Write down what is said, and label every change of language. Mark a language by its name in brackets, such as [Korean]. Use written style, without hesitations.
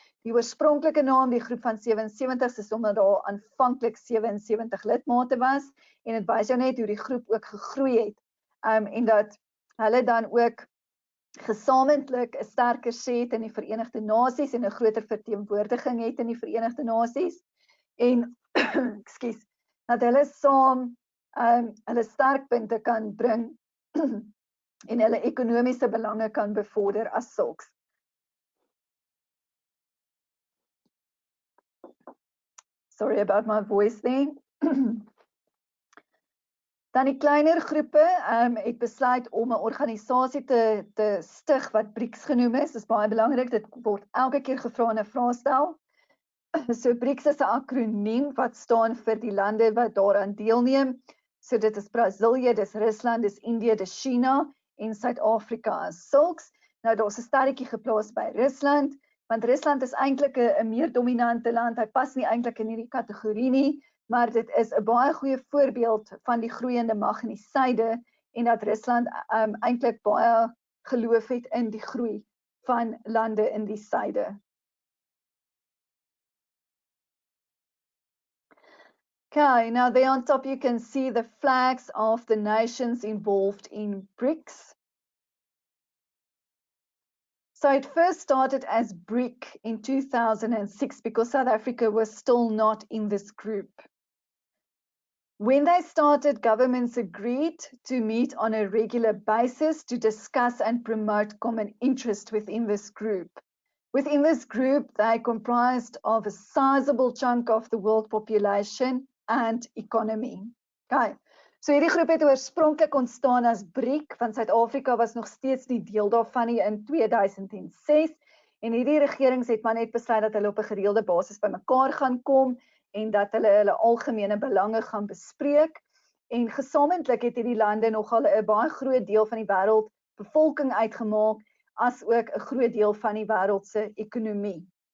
[Afrikaans] Die oorspronklike naam, die groep van 77 is omdat daar aanvanklik 77 lidmate was, en dit wys jou net hoe die groep ook gegroei het, en dat hulle dan ook gesamentlik 'n sterker sê het in die Verenigde Nasies en 'n groter verteenwoordiging het in die Verenigde Nasies, en ekskuus, dat hulle saam hulle sterkpunte kan bring en hulle ekonomiese belange kan bevorder as sulks. [English] Sorry about my voice there. [Afrikaans] Dan die kleiner groepe het besluit om 'n organisasie te stig wat BRICS genoem is. Dit is baie belangrik, dit word elke keer gevra in 'n vraestel. So BRICS is 'n akroniem wat staan vir die lande wat daaraan deelneem. So dit is Brasilië, dis Rusland, dis Indië, dis China en Suid-Afrika as sulks. Nou daar's 'n sterretjie geplaas by Rusland, want Rusland is eintlik 'n meer dominante land. Hy pas nie eintlik in hierdie kategorie nie, maar dit is 'n baie goeie voorbeeld van die groeiende mag in die suide en dat Rusland eintlik baie geloof het in die groei van lande in die suide. [English] Okay, now there on top you can see the flags of the nations involved in BRICS. So it first started as BRIC in 2006 because South Africa was still not in this group. When they started, governments agreed to meet on a regular basis to discuss and promote common interest within this group. Within this group, they comprised of a sizable chunk of the world population and economy. [Afrikaans] Okay, so hierdie groep het oorspronklik ontstaan as BRIC, want Suid-Afrika was nog steeds nie deel daarvan nie in 2006, en hierdie regerings het maar net besluit dat hulle op 'n gereelde basis bymekaar gaan kom en dat hulle algemene belange gaan bespreek, en gesamentlik het hierdie lande nogal 'n baie groot deel van die wêreld bevolking uitgemaak, as ook 'n groot deel van die wêreld se ekonomie.